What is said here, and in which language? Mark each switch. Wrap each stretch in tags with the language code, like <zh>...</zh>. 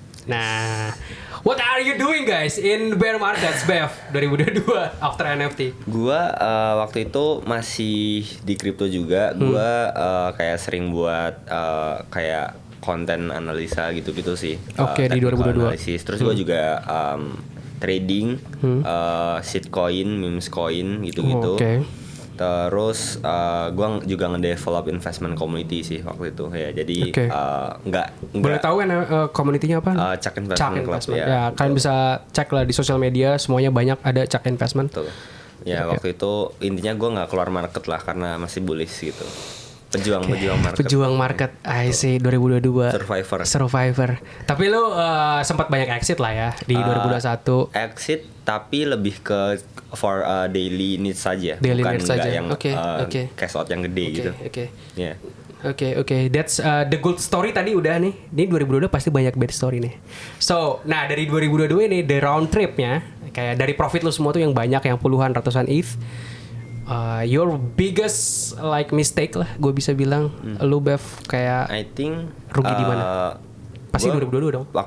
<en>Nah, what are you doing guys in bear markets, Bev, 2022 after NFT?</en> <id>Gua waktu itu masih di kripto juga. Gua kayak sering buat kayak konten analisa gitu-gitu sih. Oke, di 2022. Analisis. Terus gue juga trading, shitcoin, memes coin gitu-gitu. Oke. Terus gue juga ngedevelop investment community sih waktu itu ya. Jadi nggak boleh tahu kan community-nya apa? Chuck Investment Club ya. Kalian bisa cek lah di sosial media, semuanya banyak ada Chuck Investment. Betul. Ya waktu itu intinya gue nggak keluar market lah karena masih bullish gitu. Pejuang market. Pejuang market.</id> <en>I see 2022. Survivor.</en> <id>Tapi lu sempat banyak exit lah ya di 2021. Exit tapi lebih ke</id> <en>for daily needs</en> <id>saja.</id> <en>Daily</en> <id>bukan</id> <en>needs saja.</en> <id>yang cash out yang gede gitu. Oke.</id> <en>That's the good story</en> <id>tadi udah nih. Ini 2022 pasti banyak bad story nih. So, nah dari 2022 ini the round tripnya kayak dari profit lu semua tuh yang banyak, yang puluhan ratusan ETH.</id> <en>Your biggest like mistake lah,</en> <id>gue bisa bilang. Lu Bev kayak</id> <en>I think</en> <id>rugi di mana? Pasti 2022 dong.</id>